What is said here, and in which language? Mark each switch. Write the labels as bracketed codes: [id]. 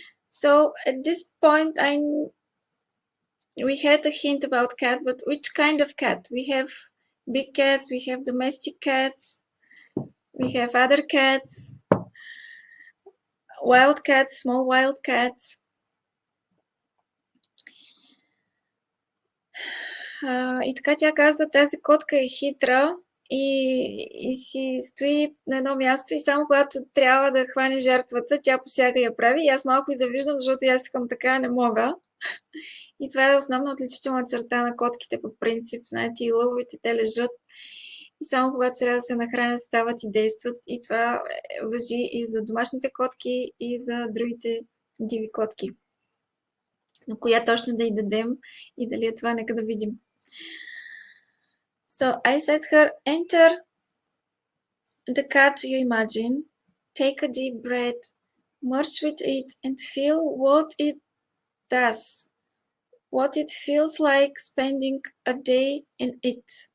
[en] So at this point, we had a hint about cat, but which kind of cat? We have big cats, we have domestic cats, we have other cats, wild cats, small wild cats. [bg] И така тя каза, тази котка е хитра и си стои на едно място и само когато трябва да хване жертвата, тя посяга и я прави. И аз малко и завиждам, защото аз искам така, не мога. И това е основна отличителна черта на котките по принцип. Знаете, и лъвовете, те лежат и само когато трябва да се нахранят, стават и действат. И това важи и за домашните котки, и за другите диви котки. Но коя точно да й дадем и дали е това, нека да видим. [en] So I said her, enter the cat you imagine, take a deep breath, merge with it and feel what it does, what it feels like spending a day in it.